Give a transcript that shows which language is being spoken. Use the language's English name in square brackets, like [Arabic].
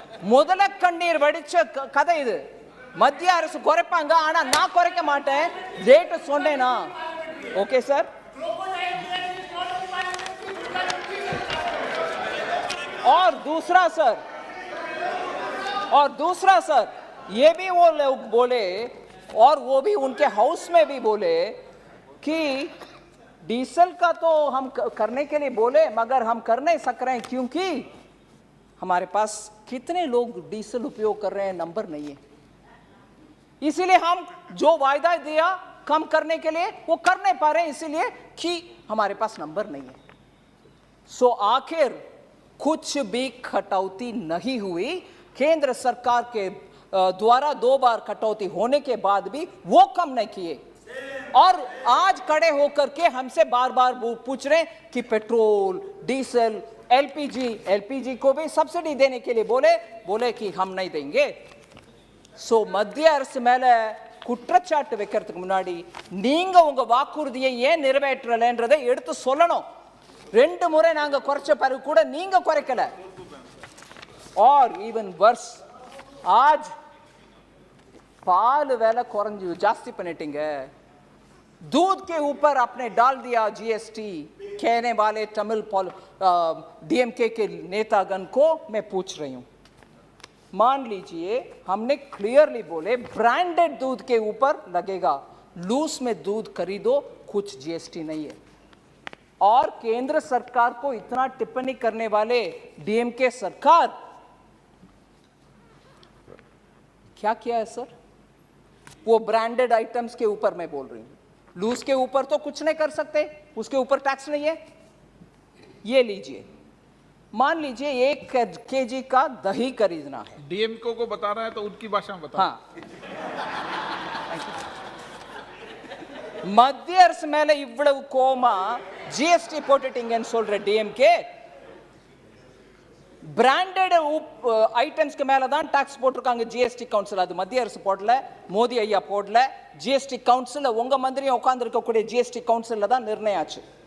[Tamil] முதல கண்ணீர் வடிச்ச கதை இது, மத்திய அரசு குறைப்பாங்க ஆனா நான் குறைக்க மாட்டேன், ரேட் சொன்னேனா, ஓகே சார்। [Hindi] और दूसरा सर ये भी वो लोग बोले, और वो भी उनके हाउस में भी बोले कि डीजल का तो हम करने के लिए बोले मगर हम कर नहीं सक रहे हैं क्योंकि हमारे पास कितने लोग डीजल उपयोग कर रहे हैं नंबर नहीं है, इसीलिए हम जो वायदा दिया कम करने के लिए वो कर नहीं पा रहे हैं, इसीलिए कि हमारे पास नंबर नहीं है। सो आखिर कुछ भी कटौती नहीं हुई, केंद्र सरकार के द्वारा 2 बार कटौती होने के बाद भी वो कम नहीं किए, और आज खड़े होकर के हमसे बार बार पूछ रहे हैं कि पेट्रोल, डीजल, एलपीजी को भी सब्सिडी देने के लिए बोले कि हम नहीं देंगे. [Tamil] சோ மத்திய அரசு மேல குற்றச்சாட்டு வைக்கிறதுக்கு முன்னாடி நீங்க உங்க வாக்குறுதியை ஏன் நிறைவேற்றலன்றதை எடுத்து சொல்லணும். 2 முறை நாங்க குறைச்ச பிறகு கூட நீங்க குறைக்கல. और [English] even worse, [Tamil] आज पाल वेला कुறைஞ்சு जास्ती பண்ணிட்டீங்க. [Hindi] दूध के ऊपर आपने डाल दिया जीएसटी. कहने वाले तमिल डीएमके के नेतागण को मैं पूछ रही हूं, मान लीजिए हमने क्लियरली बोले ब्रांडेड दूध के ऊपर लगेगा, लूज में दूध खरीदो, कुछ जीएसटी नहीं है. और केंद्र सरकार को इतना टिप्पणी करने वाले डीएमके सरकार क्या किया है सर? वो ब्रांडेड आइटम्स के ऊपर मैं बोल रही हूं, लूज के ऊपर तो कुछ नहीं कर सकते, उसके ऊपर टैक्स नहीं है. ये लीजिए, मान लीजिए 1 केजी का दही खरीदना है. डीएमको को बताना है तो उनकी भाषा में बता. [Tamil] हाँ, மத்திய அரசு மேல இவ்வளவு கோமா ஜிஎஸ்டி போட்டுட்டீங்கன்னு சொல்ற டிஎம்கே, பிராண்டட் ஐட்டம்ஸ்க்கு மேல தான் டாக்ஸ் போட்டிருக்காங்க ஜிஎஸ்டி கவுன்சில். அது மத்திய அரசு போடல, மோடி ஐயா போடல. ஜிஎஸ்டி கவுன்சில் உங்க மந்திரியும் உட்கார்ந்து இருக்கக்கூடிய ஜிஎஸ்டி கவுன்சில்ல தான் நிர்ணயம் ஆச்சு.